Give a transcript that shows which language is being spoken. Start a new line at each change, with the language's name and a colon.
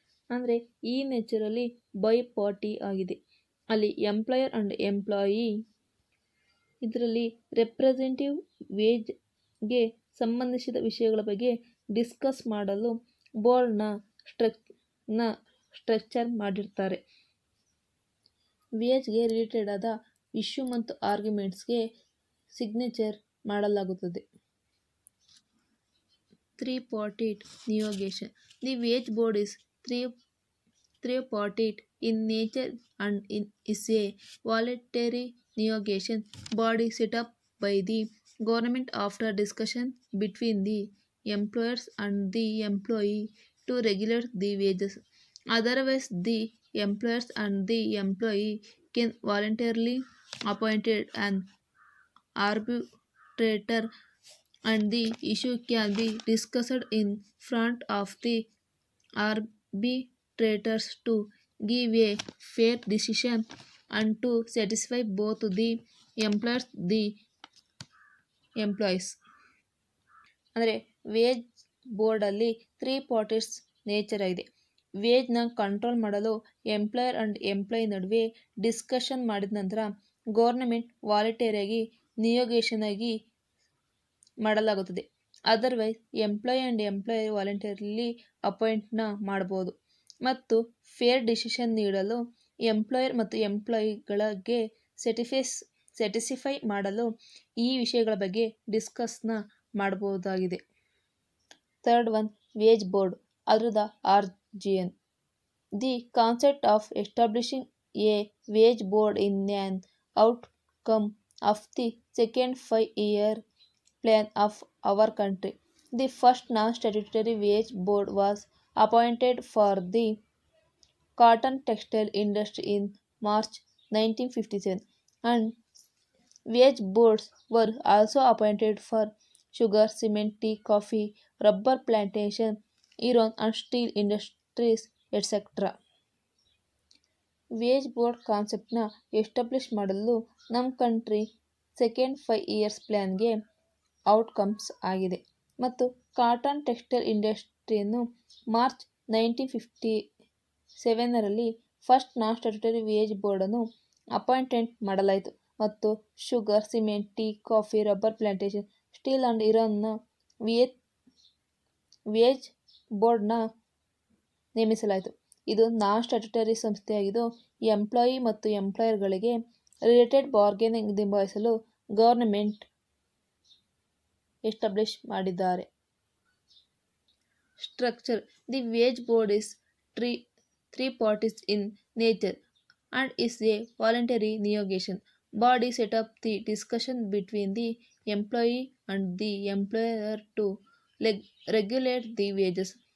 Kannada: ಅಂದರೆ ಈ ನೇಚರಲ್ಲಿ by party ಆಗಿದೆ. ಅಲ್ಲಿ ಎಂಪ್ಲಾಯರ್ ಆ್ಯಂಡ್ ಎಂಪ್ಲಾಯಿ ಇದರಲ್ಲಿ ರೆಪ್ರೆಸೆಂಟೇಟಿವ್ ವೇಜ್ಗೆ ಸಂಬಂಧಿಸಿದ ವಿಷಯಗಳ ಬಗ್ಗೆ ಡಿಸ್ಕಸ್ ಮಾಡಲು ಬೋರ್ಡ್ನ ಸ್ಟ್ರಕ್ಚರ್ ಮಾಡಿರ್ತಾರೆ. ವೇಜ್ಗೆ ರಿಲೇಟೆಡ್ ಆದ ಇಶ್ಯೂ ಮತ್ತು ಆರ್ಗ್ಯುಮೆಂಟ್ಸ್ಗೆ ಸಿಗ್ನೇಚರ್ ಮಾಡಲಾಗುತ್ತದೆ.
English: Tripartite negotiation. The wage board is tripartite in nature and is a voluntary negotiation body set up by the government after discussion between the employers and the employee to regulate the wages. Otherwise, the employers and the employee can voluntarily appoint an arbitrator and the issue can be discussed in front of the arbitrators to give a fair decision and to satisfy both the employers the employees.
Kannada: ಅಂದರೆ wage ಬೋರ್ಡಲ್ಲಿ parties nature ಆಗಿದೆ. ವೇಜ್ನ control ಮಾಡಲು employer and employee ನಡುವೆ discussion ಮಾಡಿದ ನಂತರ government ವಾಲಂಟರಿಯಾಗಿ ನಿಯೋಗೇಷನ್ ಆಗಿ ಮಾಡಲಾಗುತ್ತದೆ. Otherwise employee and employer voluntarily ಅಪಾಯಿಂಟ್ನ ಮಾಡ್ಬೋದು ಮತ್ತು ಫೇರ್ ಡಿಸಿಷನ್ ನೀಡಲು ಎಂಪ್ಲಾಯರ್ ಮತ್ತು ಎಂಪ್ಲಾಯಿಗಳಿಗೆ ಸ್ಯಾಟಿಸ್ಫೈ ಮಾಡಲು ಈ ವಿಷಯಗಳ ಬಗ್ಗೆ ಡಿಸ್ಕಸ್ನ ಮಾಡಬಹುದಾಗಿದೆ.
English: third one wage board
Kannada: ಅದರದ
English: Origin. The concept of establishing a wage board in an outcome of the second 5-year plan of our country. The first non-statutory wage board was appointed for the cotton textile industry in March 1957 and wage boards were also appointed for sugar, cement, tea, coffee, rubber plantation, iron and steel industries etc.
Kannada: Wage board ಕಾನ್ಸೆಪ್ಟ್ನ establish ಮಾಡಲು ನಮ್ಮ country second
English: 5 years
Kannada: ಪ್ಲ್ಯಾನ್ಗೆ outcomes ಆಗಿದೆ ಮತ್ತು cotton textile ಇಂಡಸ್ಟ್ರಿಯನ್ನು March 1957ರಲ್ಲಿ first ನಾನ್ statutory wage ಬೋರ್ಡನ್ನು appointment ಮಾಡಲಾಯಿತು ಮತ್ತು sugar, cement, tea, coffee, rubber plantation, steel and ಇರಾನ್ನ wage ಬೋರ್ಡ್ನ ನೇಮಿಸಲಾಯಿತು. ಇದು ನಾನ್ ಸ್ಟ್ಯಾಟ್ಯೂಟರಿ ಸಂಸ್ಥೆಯಾಗಿದ್ದು ಎಂಪ್ಲಾಯಿ ಮತ್ತು ಎಂಪ್ಲಾಯರ್ಗಳಿಗೆ ರಿಲೇಟೆಡ್ ಬಾರ್ಗೇನಿಂಗ್ ನಿಭಾಯಿಸಲು ಗವರ್ನಮೆಂಟ್ ಎಸ್ಟಾಬ್ಲಿಷ್ ಮಾಡಿದ್ದಾರೆ.
English: Structure. The wage board is tripartite in nature and is a voluntary negotiation body set up the discussion between the employee and the employer to regulate the wages.